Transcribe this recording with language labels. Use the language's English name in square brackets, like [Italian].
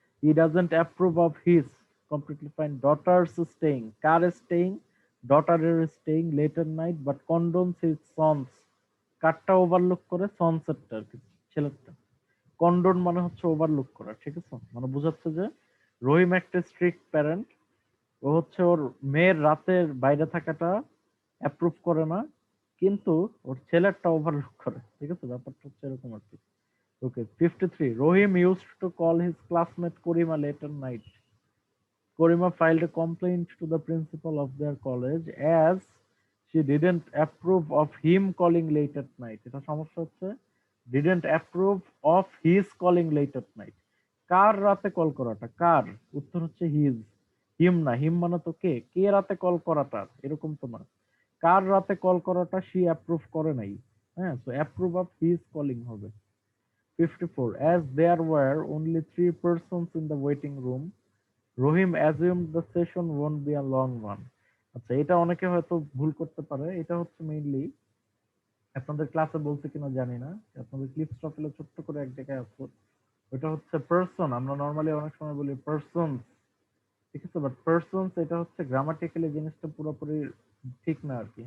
[English] He doesn't approve of his, completely fine. [Bangla] Daughters staying, car staying, ডটারের staying late at night [English] but condones his sons, [Bangla] কারটা overlook করে, সনসেরটা আর কি, ছেলেরটা। কন্ডোন মানে হচ্ছে overlook করা, ঠিক আছে, মানে বোঝাচ্ছে যে রহিম একটা স্ট্রিক্ট প্যারেন্ট, ও হচ্ছে ওর মেয়ের রাতের বাইরে থাকাটা অ্যাপ্রুভ করে না, কিন্তু ওর ছেলেরটা ওভারলুক করে, ঠিক আছে, ব্যাপারটা হচ্ছে এরকম আর কি। [English] Okay, 53, Rahim used to call his classmate Karima late at night, Korima filed a complaint to the principal of their college as she didn't approve of him calling late at night. [Bangla] এটা সমস্যা হচ্ছে [English] didn't approve of his calling late at night. [Bangla] কার রাতে call করাটা, কার, উত্তর হচ্ছে his, হিম না, হিম মানে তো কে, কে রাতে কল করাটা এরকম তো না, কার রাতে কল করাটা সে অ্যাপ্রুভ করে নাই। [English] হ্যাঁ, so approve of his calling হবে। 54, as there were only 3 persons in the waiting room, Rahim assumed the session won't be a long one. [Bangla] আচ্ছা, এটা অনেকে হয়তো ভুল করতে পারে, এটা হচ্ছে মেইনলি আপনাদের ক্লাসে বলছে কিনা জানি না, আপনাদের ক্লিপ স্টপলে ছোট্ট করে এক জায়গায় আছে, ওটা হচ্ছে পারসন, আমরা নর্মালি অনেক সময় বলি পারসনস, ঠিক আছে, বাট পারসনস এটা হচ্ছে গ্রামাটিক্যালি জিনিসটা পুরোপুরি ঠিক না আর কি।